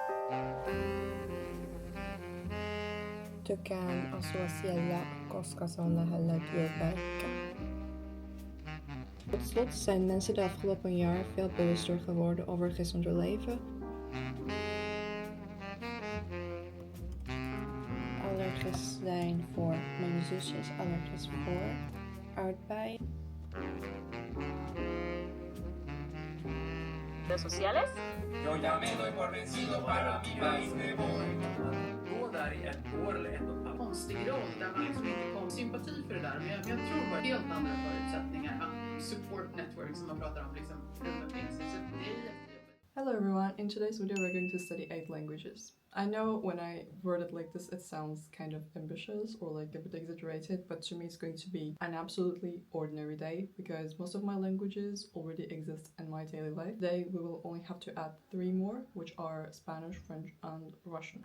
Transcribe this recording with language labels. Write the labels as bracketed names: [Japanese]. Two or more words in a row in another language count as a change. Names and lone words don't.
[Finnish] Tykkään asua siellä, koska se on lähellä työpaikka. [Dutch] Tot slot zijn mensen de afgelopen jaar veel bewuster geworden over gezonder leven. Allergisch zijn voor mijn zusje is allergisch voor aardbei. [Spanish] ¿Redes sociales? Yo ya me doy por vencido, para mi país me voy. [Swedish] Gå där i ett år eller ett och ett halvt. Konstig roll där man liksom inte kom sympati för det där. Men jag tror bara helt andra förutsättningar. [English] Support network [Swedish] som man pratar om liksom runt omkring sig. Så det är jättejobbigt. [English] Hello everyone, in today's video we're going to study 8 languages. I know when I word it like this it sounds kind of ambitious or like a bit exaggerated, but to me it's going to be an absolutely ordinary day because most of my languages already exist in my daily life. Today we will only have to add 3 more, which are Spanish, French and Russian.